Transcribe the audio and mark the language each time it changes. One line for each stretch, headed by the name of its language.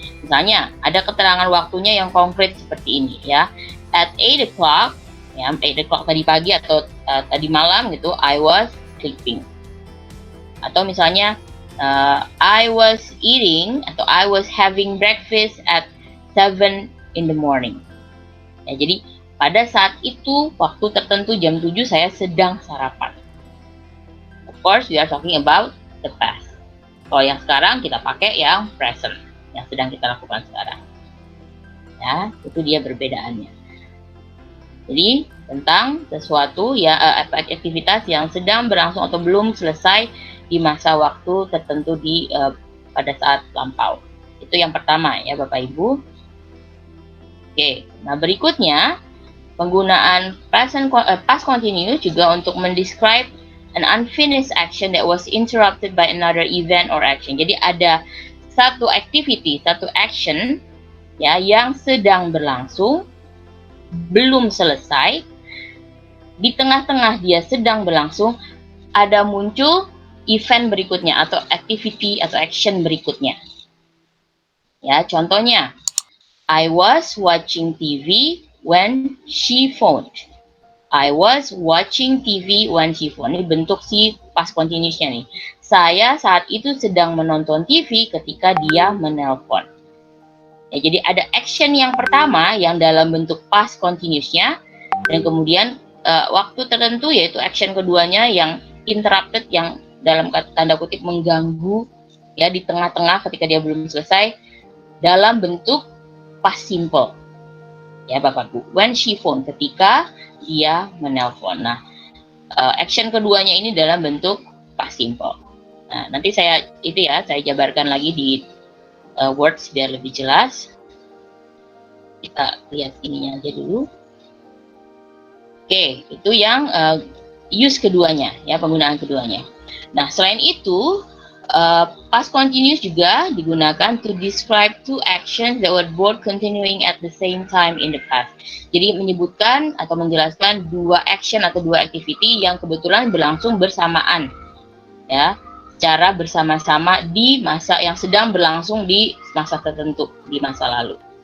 Indonesian: Misalnya ada keterangan waktunya yang konkret seperti ini, ya.
English: At 8 o'clock,
Indonesian: ya,
English: 8 o'clock
Indonesian: tadi pagi atau tadi malam gitu,
English: I was sleeping.
Indonesian: Atau misalnya
English: I was eating
Indonesian: atau
English: I was having breakfast at 7 in the morning.
Indonesian: Ya, jadi pada saat itu waktu tertentu jam 7 saya sedang sarapan.
English: Of course we are talking about the past.
Indonesian: Kalau yang sekarang kita pakai yang present, yang sedang kita lakukan sekarang. Ya, itu dia perbedaannya. Jadi tentang sesuatu ya, aktivitas yang sedang berlangsung atau belum selesai di masa waktu tertentu pada saat lampau. Itu yang pertama ya Bapak Ibu. Oke, nah berikutnya penggunaan past
English: continuous
Indonesian: juga untuk mendescribe
English: an unfinished action that was interrupted by another event or action.
Indonesian: Jadi ada satu activity, satu action ya yang sedang berlangsung, belum selesai, di tengah-tengah dia sedang berlangsung, ada muncul event berikutnya atau activity atau action berikutnya.
English: Ya, contohnya, I was watching TV when she phoned. I was watching TV when she phoned.
Indonesian: Ini bentuk si past continuous-nya nih. Saya saat itu sedang menonton TV ketika dia menelpon. Ya, jadi ada action yang pertama yang dalam bentuk past continuous-nya, dan kemudian waktu tertentu yaitu action keduanya yang interrupted, yang dalam tanda kutip mengganggu ya di tengah-tengah ketika dia belum selesai, dalam bentuk past simple. Ya Bapak Bu,
English: when she phone,
Indonesian: ketika dia menelpon. Nah, action keduanya ini dalam bentuk past simple. Nah, nanti saya jabarkan lagi di words biar lebih jelas. Kita lihat ininya aja dulu. Oke, itu yang use keduanya, ya, penggunaan keduanya. Nah, selain itu,
English: past continuous
Indonesian: juga digunakan
English: to describe two actions that were both continuing at the same time in the past.
Indonesian: Jadi menyebutkan atau menjelaskan dua action atau dua activity yang kebetulan berlangsung bersamaan, ya, secara bersama-sama di masa yang sedang berlangsung di masa tertentu di masa lalu.